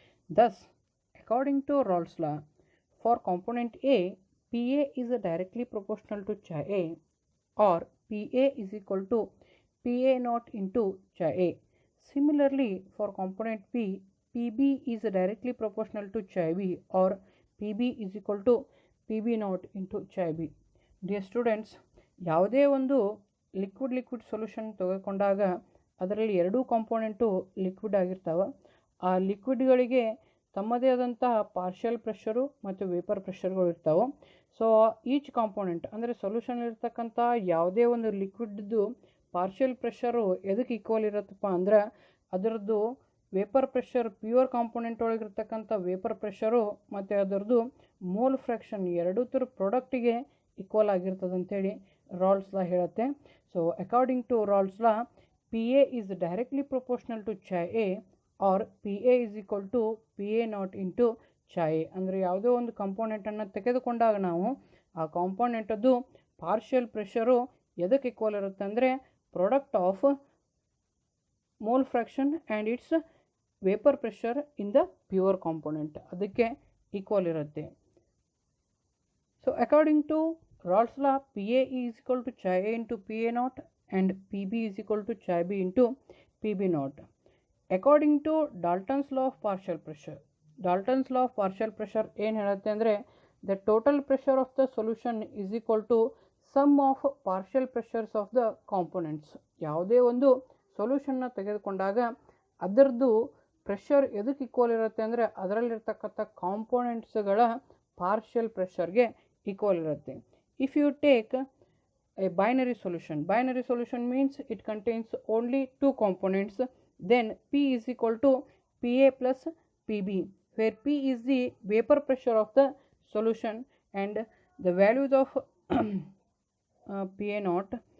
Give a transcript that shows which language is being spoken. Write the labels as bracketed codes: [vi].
[en] Thus, according to Raoult's law, for component A, PA is directly proportional to Chi A or PA is equal to PA naught into Chi A. Similarly, for component B, PB is directly proportional to Chi B or PB is equal to PB naught into Chi B. Dear students, [kn] ಯಾವುದೇ ಒಂದು liquid solution ತೆಗೆದುಕೊಂಡಾಗ ಅದರಲ್ಲಿ ಎರಡೂ component liquid ಆಗಿರ್ತಾವೆ. ಆ ಲಿಕ್ವಿಡ್ಗಳಿಗೆ ತಮ್ಮದೇ ಆದಂತಹ partial pressure ಮತ್ತು vapour ಪ್ರೆಷರ್ಗಳು ಇರ್ತಾವೆ. ಸೊ ಈಚ್ ಕಾಂಪೋನೆಂಟ್ ಅಂದರೆ ಸೊಲ್ಯೂಷನ್ ಇರ್ತಕ್ಕಂಥ ಯಾವುದೇ ಒಂದು ಲಿಕ್ವಿಡ್ದು ಪಾರ್ಷಿಯಲ್ ಪ್ರೆಷರು ಎದಕ್ಕೆ ಈಕ್ವಲ್ ಇರುತ್ತಪ್ಪ ಅಂದ್ರೆ ಅದರದ್ದು vapour pressure pure component ಒಳಗಿರ್ತಕ್ಕಂಥ vapour pressure ಮತ್ತು ಅದರದ್ದು ಮೋಲ್ ಫ್ರ್ಯಾಕ್ಷನ್ ಎರಡೂ ಥರ ಪ್ರಾಡಕ್ಟಿಗೆ ಈಕ್ವಲ್ ಆಗಿರ್ತದೆ ಅಂತೇಳಿ ರಾಲ್ಸ್ ಲಾ ಹೇಳುತ್ತೆ. [en] So according to Raoult's law, P A is directly proportional to Chi A or P A is equal to P A naught into Chi A. [kn] ಅಂದರೆ ಯಾವುದೋ ಒಂದು ಕಾಂಪೋನೆಂಟನ್ನು ತೆಗೆದುಕೊಂಡಾಗ ನಾವು ಆ ಕಾಂಪೋನೆಂಟದ್ದು ಪಾರ್ಷಿಯಲ್ ಪ್ರೆಷರು ಎದಕ್ಕೆ ಈಕ್ವಲ್ ಇರುತ್ತೆ ಅಂದರೆ [en] product of mole fraction and its vapour pressure in the pure component [kn] ಅದಕ್ಕೆ ಈಕ್ವಲ್ ಇರುತ್ತೆ. [en] So according to Raoult's law, PA is equal to Chi A into PA naught and PB is equal to Chi B into PB naught. According to Dalton's law of partial pressure, Dalton's law of partial pressure [kn] ಏನು ಹೇಳುತ್ತೆ ಅಂದರೆ [en] the total pressure of the solution is equal to sum of partial pressures of the components. [kn] ಯಾವುದೇ ಒಂದು ಸೊಲ್ಯೂಷನ್ನ ತೆಗೆದುಕೊಂಡಾಗ ಅದರದ್ದು pressure ಎದಕ್ಕೆ equal ಇರುತ್ತೆ ಅಂದರೆ ಅದರಲ್ಲಿರ್ತಕ್ಕಂಥ ಕಾಂಪೋನೆಂಟ್ಸ್ಗಳ ಪಾರ್ಷಿಯಲ್ ಪ್ರೆಷರ್ಗೆ ಈಕ್ವಲ್ ಇರುತ್ತೆ. [en] If you take a binary solution means it contains only two components, then P is equal to PA plus PB, where P is the vapor pressure of the solution and the values of PA naught.